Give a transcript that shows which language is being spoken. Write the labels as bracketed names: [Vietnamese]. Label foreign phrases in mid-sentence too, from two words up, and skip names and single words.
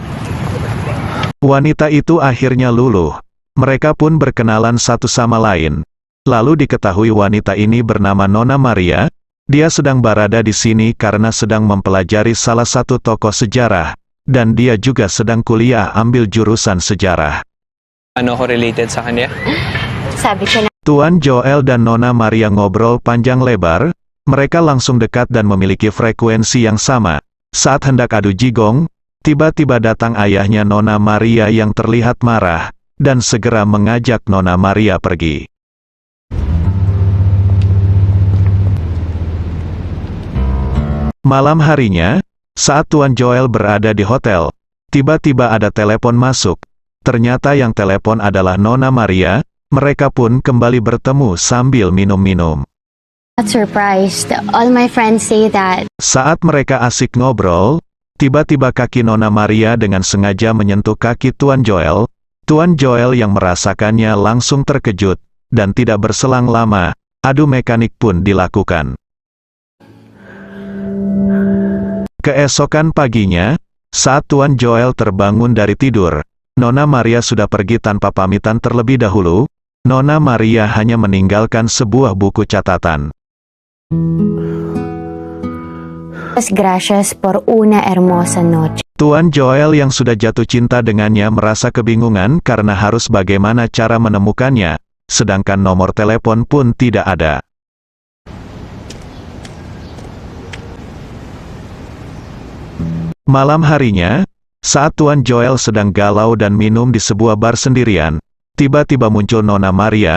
[Indonesian] Wanita itu akhirnya luluh. Mereka pun berkenalan satu sama lain. Lalu diketahui wanita ini bernama Nona Maria. Dia sedang berada di sini karena sedang mempelajari salah satu tokoh sejarah. Dan dia juga sedang kuliah ambil jurusan sejarah. [Filipino] Ano ko related sa kanya? Sabi ko na. [Indonesian] Tuan Joel dan Nona Maria ngobrol panjang lebar. Mereka langsung dekat dan memiliki frekuensi yang sama. Saat hendak adu jigong, tiba-tiba datang ayahnya Nona Maria yang terlihat marah, dan segera mengajak Nona Maria pergi. Malam harinya, saat Tuan Joel berada di hotel, tiba-tiba ada telepon masuk. Ternyata yang telepon adalah Nona Maria. Mereka pun kembali bertemu sambil minum-minum. [English] Not surprised. All my friends say that. [Indonesian] Saat mereka asik ngobrol, tiba-tiba kaki Nona Maria dengan sengaja menyentuh kaki Tuan Joel. Tuan Joel yang merasakannya langsung terkejut, dan tidak berselang lama, adu mekanik pun dilakukan. Keesokan paginya, saat Tuan Joel terbangun dari tidur, Nona Maria sudah pergi tanpa pamitan terlebih dahulu. Nona Maria hanya meninggalkan sebuah buku catatan. [Spanish] Gracias por una hermosa noche. [Indonesian] Tuan Joel yang sudah jatuh cinta dengannya merasa kebingungan karena harus bagaimana cara menemukannya, sedangkan nomor telepon pun tidak ada. Malam harinya, saat Tuan Joel sedang galau dan minum di sebuah bar sendirian, tiba-tiba muncul Nona Maria.